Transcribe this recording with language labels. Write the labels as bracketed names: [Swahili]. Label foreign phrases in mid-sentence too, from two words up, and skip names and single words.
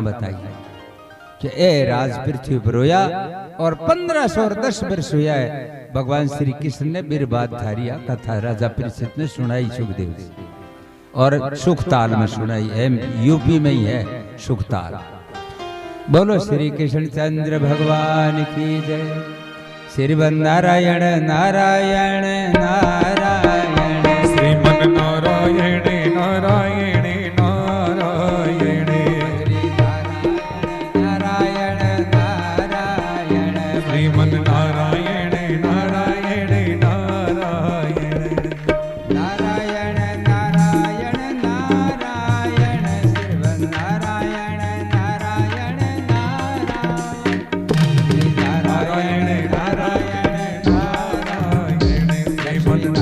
[Hindi] बताई कि ए राज पृथ्वी पर रोया और 1510 वर्ष हुआ है भगवान श्री कृष्ण ने बिरबाद धारिया कथा राजा परीक्षित ने सुनाई सुखदेव जी और सुखताल में सुनाई है यूपी में ही है सुखताल बोलो श्री कृष्ण चंद्र भगवान की जय श्रीमन नारायण नारायण नारायण श्रीमन नारायण नारायण नारायण नारायण नारायण श्रीमन नारायण नारायण नारायण नारायण नारायण नारायण श्रीमन नारायण नारायण नारायण नारायण नारायण नारायण श्रीमन